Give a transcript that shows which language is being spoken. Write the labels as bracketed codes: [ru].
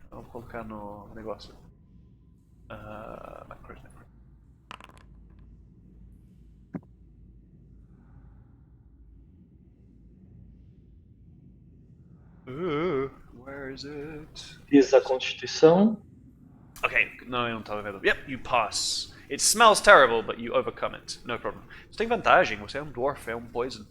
[pt] Vou colocar no negócio. Macros. [en] Where is it? [pt] Fiz a Constituição. Okay, no, eu não estava vendo. [en] Yep, you pass. It smells terrible, but you overcome it. No problem. [pt] Você tem vantagem, você é um dwarf, é um poison.